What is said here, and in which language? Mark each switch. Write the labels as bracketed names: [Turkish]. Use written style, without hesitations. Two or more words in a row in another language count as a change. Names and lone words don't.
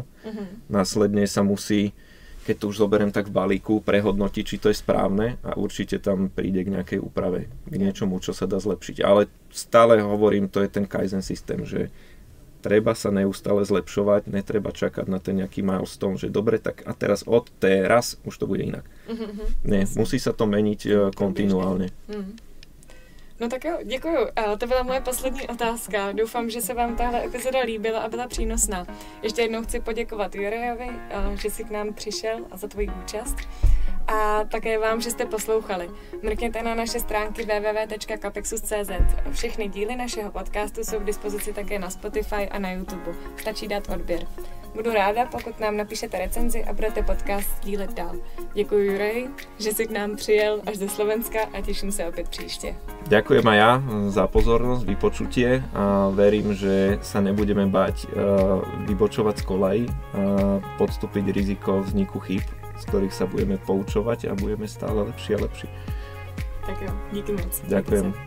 [Slovak] Následne sa musí, keď to už zoberiem tak v balíku, prehodnotiť, či to je správne a určite tam príde k nejakej úprave, k niečomu, čo sa dá zlepšiť. Ale stále hovorím, to je ten Kaizen systém, že treba sa neustále zlepšovať, netreba čakať na ten nejaký milestone, že dobre, tak a teraz od teraz už to bude inak. Nie, musí sa to meniť kontinuálne. [Czech] No tak jo, děkuju. To byla moje poslední otázka. Doufám, že se vám tahle epizoda líbila a byla přínosná. Ještě jednou chci poděkovat Jurajovi, že jsi k nám přišel a za tvoji účast. A také vám, že jste poslouchali. Mrkněte na naše stránky www.capexus.cz. Všechny díly našeho podcastu jsou k dispozici také na Spotify a na YouTube. Stačí dát odběr. Budu ráda, pokud nám napíšete recenzi a budete podcast sdílet dál. Děkuji Juraji, že jsi k nám přijel až ze Slovenska a těším se opět příště. [Slovak] Ďakujem aj ja za pozornosť, vypočutie a verím, že sa nebudeme báť vybočovať z kolají a podstúpiť riziko vzniku chýb, z ktorých sa budeme poučovať a budeme stále lepší a lepší. [Czech] Tak jo, díky moc.